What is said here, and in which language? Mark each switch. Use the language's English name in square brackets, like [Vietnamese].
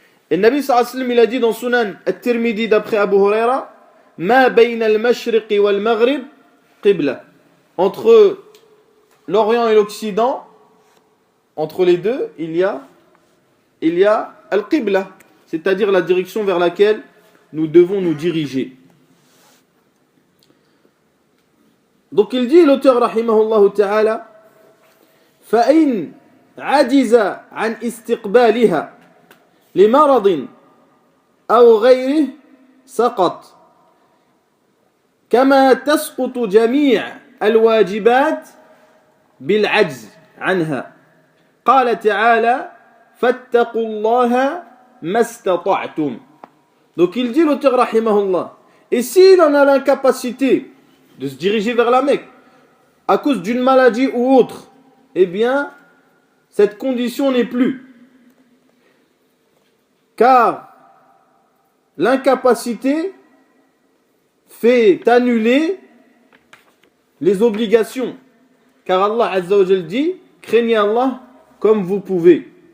[French] Et le Nabi sallallahu alayhi wa sallam, il a dit dans Sunan At-Tirmidhi d'après Abu Huraira, [Arabic] Ma bayna al-mashriqi wal-maghrib qibla. [French] Entre l'Orient et l'Occident, entre les deux, il y a al-qibla, c'est-à-dire la direction vers laquelle nous devons nous diriger. Donc il dit, l'auteur [Arabic] rahimahullah ta'ala, فَإِنْ عَجِزَ عَنْ إِسْتِقْبَالِهَا لِمَرَضٍ أَوْ غَيْرِهِ سَقَطْ كما تسقط جميع الواجبات بالعجز عنها قال تعالى فاتقوا الله ما استطعتم. [French] Donc il dit l'auteur rahimahullah, et s'il en a l'incapacité de se diriger vers la Mecque à cause d'une maladie ou autre, eh bien cette condition n'est plus, car l'incapacité fait annuler les obligations, car Allah Azza wa Jal dit craignez Allah comme vous pouvez.